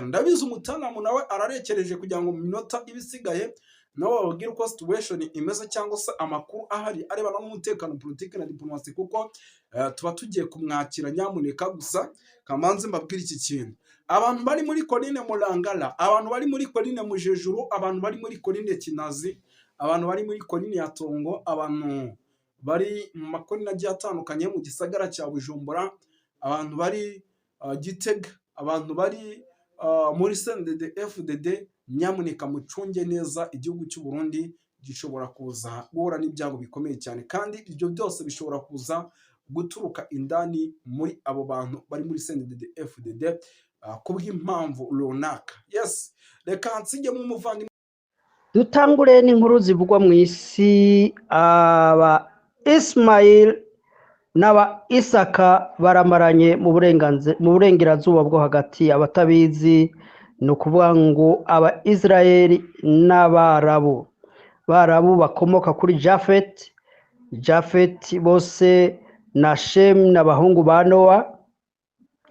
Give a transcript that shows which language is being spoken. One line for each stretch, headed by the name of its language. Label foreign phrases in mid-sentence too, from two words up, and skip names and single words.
Rundi: Ndabizi umutanamu nawe ararekereje kugira ngo mu minota ibisigaye nawe babwire uko situation imeze cyangwa se amakuru ahari arebana n'umutekano, politike na diplomasi, kuko tuba tugiye kumwakira nyamuneka. Gusa kamanze mbabwire iki kintu: abantu bari muri Coline Murangara, abantu bari muri Coline Mujejuru, abantu bari muri Coline Kinazi, abantu bari muri Coline ya Tongo, abantu bari mu makorine agiye atandukanye mu gisagara cya Bujumbura, abantu bari Gitega, abantu bari muri CNDD-FDD, nyamuneka mucunge neza. Igihugu cy'u Burundi gishobora kuza guhura n'ibyago bikomeye cyane, kandi ibyo byose bishobora kuza guturuka indani muri abo bantu bari muri CNDD-FDD kubw'impamvu runaka. Yes, reka nsige mu muvandimwe dutangure n'inkuru zivugwa mu isi. Aba Ismail n'aba Isaka baramaranye mu burengerazuba bwo hagati. Abatabizi ni ukuvuga ngo aba Israeli n'Abarabu bakomoka kuri Jafet bose na Shem n'abahungu ba Nowa.